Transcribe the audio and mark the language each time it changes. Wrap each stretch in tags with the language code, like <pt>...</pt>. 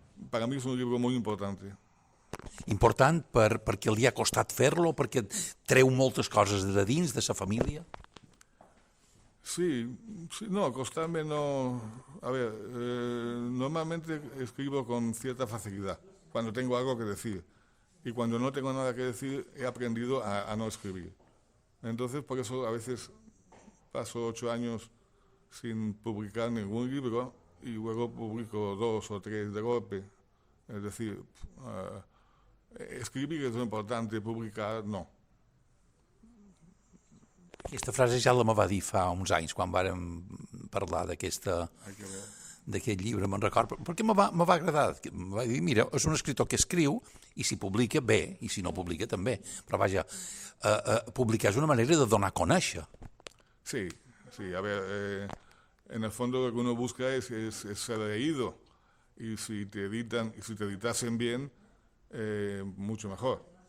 <es>Para mí es un libro muy importante.</es> <ca>Important perquè li ha costat fer-lo, perquè treu moltes coses de dins, de sa família?</ca> <es>Sí, no, costarme no... A ver, normalmente escribo con cierta facilidad, cuando tengo algo que decir. Y cuando no tengo nada que decir, he aprendido a no escribir. Entonces, por eso a veces paso 8 años sin publicar ningún libro y luego publico 2 o 3 de golpe. Es decir, escribir</es> <ca>és important,</ca> <es>publicar no.</es> <ca>Aquesta frase ja la me va dir fa uns anys, quan vàrem parlar d'aquest llibre, me'n record, perquè me va agradar. Me va dir, mira, és un escritor que escriu i si publica, bé, i si no publica, també. Però vaja, publicar és una manera de donar a conèixer.</ca> <es>Sí, a ver, en el fondo lo que uno busca es ser leído. Y si te editasen bien, mucho mejor.</es>